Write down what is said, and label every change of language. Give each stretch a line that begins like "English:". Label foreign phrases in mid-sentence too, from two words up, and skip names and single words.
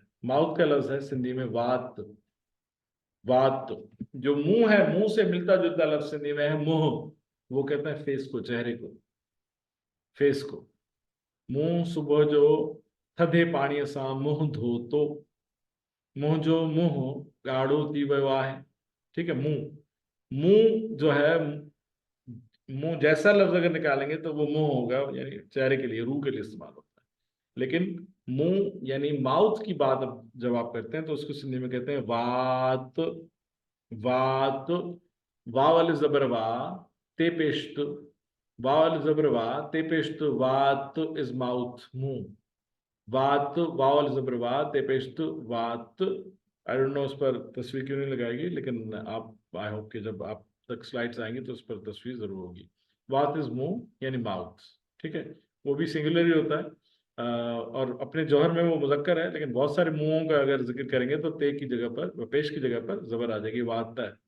Hindi: माउथ का लफ्ज है सिंधी में वात, वात। जो मुंह है, मुंह से मिलता जुलता लफ्ज सिंधी में है मुंह, वो कहते हैं फेस को, चेहरे को, फेस को।
Sindhi: मुंह सुबह जो थधे पानी सां मुंह धो तो, मुंह जो मुंह गाढ़ो थी वियो आहे,
Hindi: ठीक है। मुंह जो है, मुंह जैसा लफ्ज अगर निकालेंगे तो वो मुंह होगा, यानी चेहरे के लिए, रूह के लिए इस्तेमाल होता है। लेकिन मुंह यानी माउथ की बात जब आप करते हैं तो उसको सिंधी में कहते हैं वात, वात। वाव वाले जबर वा, ते पेश्त, वाव वाले जबर वा, ते पेश्त, वात
English: is mouth,
Hindi: मुंह। वात, वाव वाले जबर वा, ते पेश्त, वात।
English: I don't know
Hindi: उस पर तस्वीर क्यों नहीं लगाएगी, लेकिन आप,
English: I hope
Hindi: कि जब आप तक स्लाइड्स आएंगी तो उस पर तस्वीर जरूर होगी। वात इज मुंह यानी माउथ, ठीक है। वो भी सिंगुलर ही होता है, और अपने जौहर में वो मुजक्कर है, लेकिन बहुत सारे मुंहों का अगर जिक्र करेंगे तो ते की जगह पर, पेश की जगह पर जबर आ जाएगी, वात।